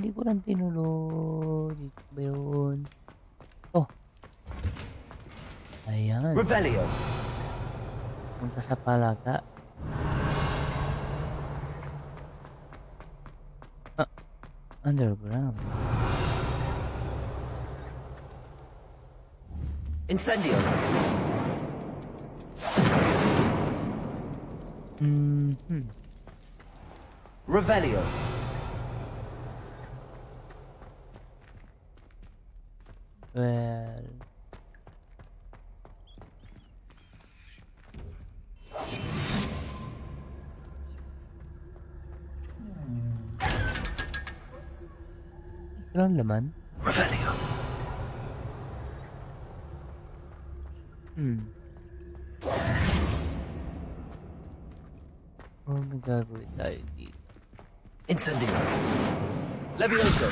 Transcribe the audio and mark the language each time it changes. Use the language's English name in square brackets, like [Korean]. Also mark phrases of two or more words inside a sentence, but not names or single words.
[Filipino] Hindi ko lang tinulog. Dito ba yun? Oh. Ayan. Revelio. Punta sa palaga. Underground. Incendio. Revelio. Well... Walang laman? Revelio. Oh, may gagawin tayo dito. Incendio. Levioso.